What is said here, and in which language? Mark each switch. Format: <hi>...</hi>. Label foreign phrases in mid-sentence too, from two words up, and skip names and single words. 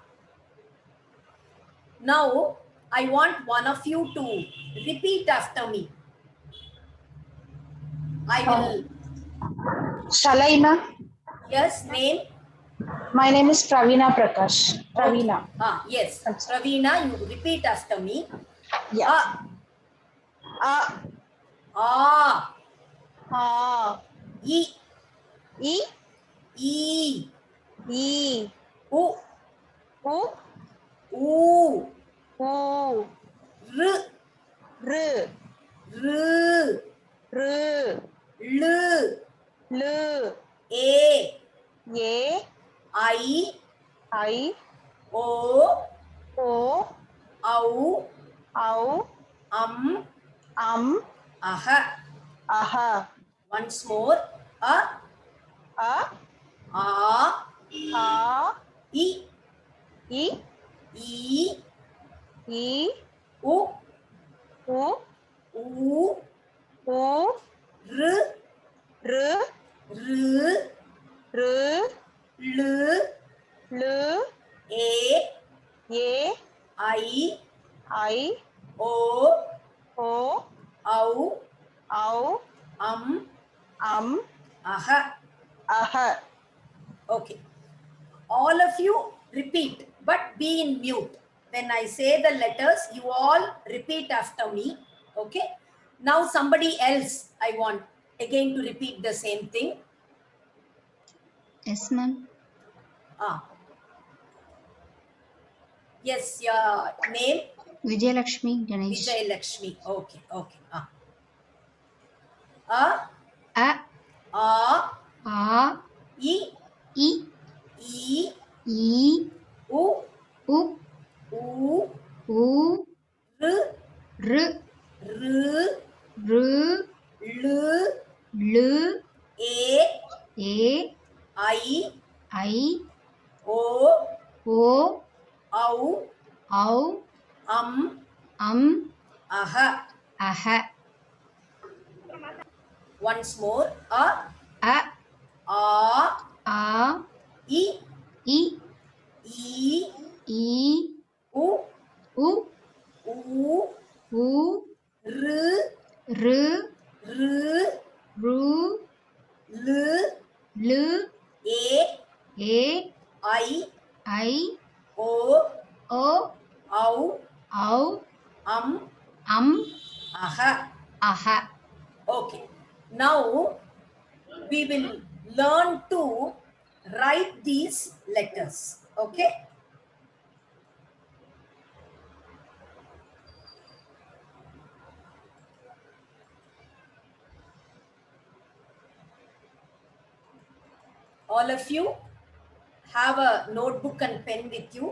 <en>Now, I want one of you to repeat after me. I will. Shall I, ma'am? Yes, name? My name is Pravina Prakash. Pravina. Okay. Yes. Pravina, you repeat after me. Yeah. A. A. A. E. E. E. E. U. U. U. U. R. R. R. R. L. L. A. A. I. I. O. O. Au. Au. Aha. Aha. Once more. A. A. A. A. E. E. E. E. U. U. U. U. R. R. R. R. L. L. A. A. I. I. O. O. Au. Au. Aha. Aha. Okay. All of you repeat, but be in mute. When I say the letters, you all repeat after me. Okay. Now somebody else, I want again to repeat the same thing. Yes, ma'am. Yes, your name? Vijayalakshmi Ganesh. Vijayalakshmi. Okay, okay. A. A. A. A. E. E. E. E. U. U. U. U. R. R. R. R. L. L. A. A. I. I. O. O. Au. Au. Aha. Aha. Once more. A. A. A. A. E. E. E. E. U. U. U. U. R. R. R. Ru. L. L. A. A. I. I. O. O. Au. Au. Am. Aha. Aha. Okay. Now we will learn to write these letters. Okay. All of you have a notebook and pen with you.</en>